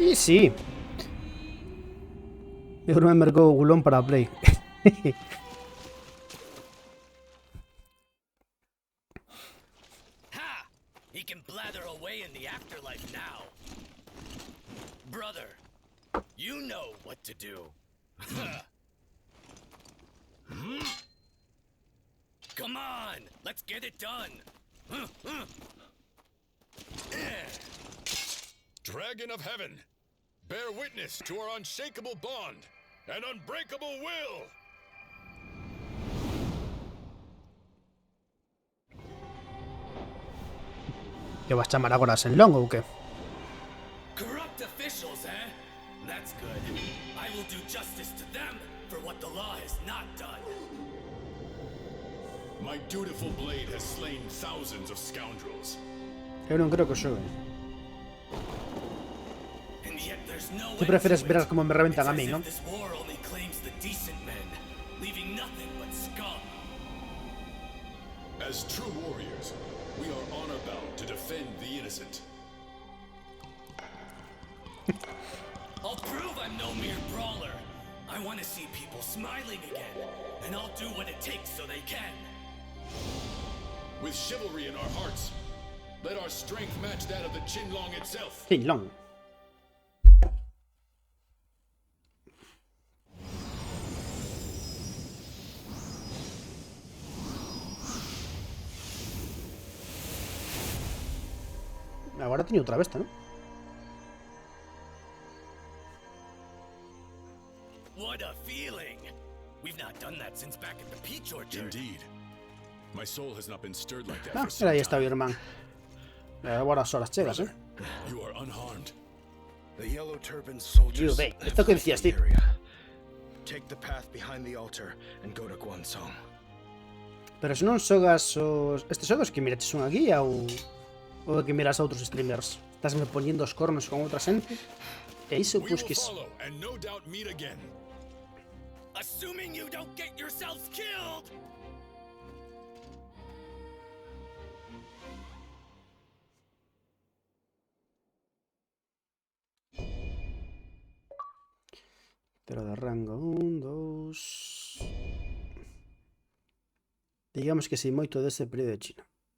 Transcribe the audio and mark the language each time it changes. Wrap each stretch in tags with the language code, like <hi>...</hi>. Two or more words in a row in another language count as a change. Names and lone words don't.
<es>Y sí. Yo creo que me marcó Gulón para Play. Ha!</es> <en>He can blather away in the afterlife now. Brother, you know what to do. Come on, let's get it done. Dragon of Heaven, bear witness to our unshakable bond and unbreakable will.</en> <gl>¿Que vas a chamar agora en long ou que?</gl> <en>Corrupt officials, eh? That's good. I will do justice to them for what the law has not done. My dutiful blade has slain thousands of scoundrels.</en> <gl>Eu non creo que xogue.</gl> <en>And yet there's no</en> <es>Tú</es> <en>end</en> <es>prefieres</es> <en>to it.</en> <es>ver como me reventan a</es> <en>It's</en> <es>mí,</es> <en>as</en> <es>¿no?</es> <en>if this war only claims the decent men, leaving nothing but scum. As true warriors, we are honor-bound to defend the innocent. I'll prove I'm no mere brawler. I want to see people smiling again, and I'll do what it takes so they can. With chivalry in our hearts, let our strength match that of the Qinlong itself. King Long.</en> <gl>Agora teño outra besta, ¿no?</gl> <en>What a feeling! We've not done that since back at the peach orchard. Indeed. My soul has not been stirred like that Ah, for some</en> <gl>mira, aí está o</gl> <en>time.</en> <gl>irmán. Agora as horas chegas,</gl> <en>Brother, you are unharmed. The Yellow Turban soldiers.</en> <es>Ve, esto que decías, tío.</es> <en>Take the path behind the altar and go to Guansong.</en> <gl>Pero se non xogas os... Estes xogos que miraches unha guía ou que miras a outros streamers. Estás me poniendo os cornos con outra xente? E iso,</gl> <en>We</en> <gl>pois</gl> <en>will</en> <gl>que...</gl> <en>follow and no doubt meet again. Assuming you don't get yourselves killed!</en> <gl>Pero de rango 1, 2... Digamos que sei moito dese período de China.</gl>